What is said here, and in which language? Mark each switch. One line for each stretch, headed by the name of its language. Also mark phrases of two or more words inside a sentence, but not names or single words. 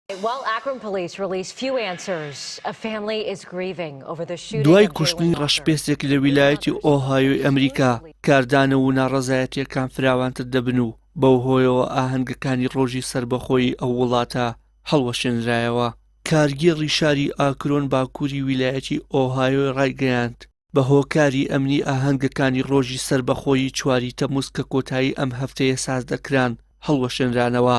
English: While Akron police release few answers, a family is grieving over the shooting
Central Kurdish: دوای
English: of Jaylen
Central Kurdish: کوشتنی
English: Walker.
Central Kurdish: ڕەشپێسێک لە ویلایەتی ئۆهایۆی ئەمریکا کاردانە و ناڕەزایەتیەکان فراوانتر دەبن و بەو هۆیەوە ئاهەنگەکانی ڕۆژی سەربەخۆیی ئەو وڵاتە هەڵوەشێنرایەوە. کارگێڕی شاری ئاکرۆن باکووری ویلایەتی ئۆهایۆ ڕایگەیاند بە هۆکاری ئەمنی ئاهەنگەکانی ڕۆژی سەربەخۆیی 4 تەمموز کە کۆتایی ئەم هەفتەیە ساز دەکران هەڵوەشێنرانەوە.